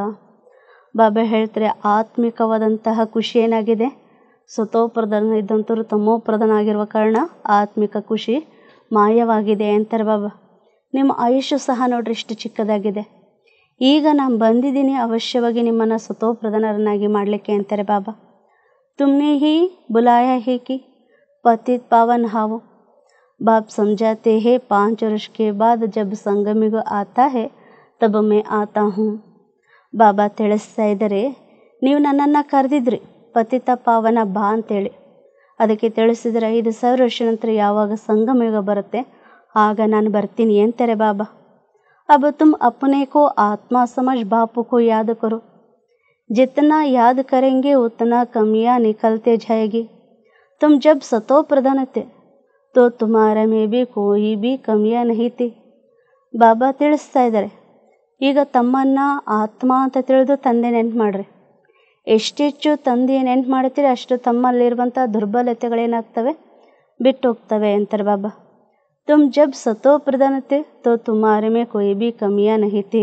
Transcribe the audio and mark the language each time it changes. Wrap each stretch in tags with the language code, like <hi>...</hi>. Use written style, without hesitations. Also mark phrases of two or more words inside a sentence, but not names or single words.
<kn>ಬಾಬಾ ಹೇಳ್ತಾರೆ, ಆತ್ಮಿಕವಾದಂತಹ ಖುಷಿ ಏನಾಗಿದೆ, ಸತೋ ಪ್ರಧಾನ ಇದ್ದಂಥವ್ರು ತಮೋ ಪ್ರಧಾನ ಆಗಿರುವ ಕಾರಣ ಆತ್ಮಿಕ ಖುಷಿ ಮಾಯವಾಗಿದೆ ಅಂತಾರೆ ಬಾಬಾ. ನಿಮ್ಮ ಆಯುಷ್ಯ ಸಹ ನೋಡ್ರಿ ಇಷ್ಟು ಚಿಕ್ಕದಾಗಿದೆ. ಈಗ ನಾನು ಬಂದಿದ್ದೀನಿ ಅವಶ್ಯವಾಗಿ ನಿಮ್ಮನ್ನು ಸತೋ ಪ್ರಧಾನರನ್ನಾಗಿ ಮಾಡಲಿಕ್ಕೆ ಅಂತಾರೆ ಬಾಬಾ.</kn> <hi>तुमने ही बुलाया है कि पतित पावन आओ. ಬಾಪ್ ಸಮझाते हैं 5 वर्ष के बाद जब संगमिग आता है तब मैं आता हूँ.</hi> <kn>ಬಾಬಾ ತಿಳಿಸ್ತಾ ಇದ್ದಾರೆ, ನೀವು ನನ್ನನ್ನು ಕರೆದಿದ್ರಿ ಪತಿತ ಪಾವನ ಬಾ ಅಂತೇಳಿ. ಅದಕ್ಕೆ ತಿಳಿಸಿದರೆ 5,000 ವರ್ಷ ನಂತರ ಯಾವಾಗ ಸಂಗಮಯುಗ ಬರುತ್ತೆ ಆಗ ನಾನು ಬರ್ತೀನಿ ಅಂತಾರೆ ಬಾಬಾ.</kn> <hi>अब तुम अपने को आत्मा समझ बापू को याद करो. जितना याद करेंगे उतना कमियां निकलते जाएगी. तुम जब सतो प्रधान थे तो तुम्हारे में भी कोई भी कमियां नहीं थी.</hi> <kn>ಬಾಬಾ ತಿಳಿಸ್ತಾ ಇದ್ದಾರೆ, ಈಗ ತಮ್ಮನ್ನು ಆತ್ಮ ಅಂತ ತಿಳಿದು ತಂದೆ ನೆನ್ಪು ಮಾಡ್ರಿ. ಎಷ್ಟೆಚ್ಚು ತಂದೆಯ ನೆನ್ಪು ಮಾಡ್ತೀರಿ ಅಷ್ಟು ತಮ್ಮಲ್ಲಿರುವಂಥ ದುರ್ಬಲತೆಗಳೇನಾಗ್ತವೆ, ಬಿಟ್ಟು ಹೋಗ್ತವೆ ಅಂತಾರೆ ಬಾಬಾ.</kn> <hi>तुम जब सतो प्रधान थे तो तुम्हारे में कोई भी कमियां नहीं थी.</hi>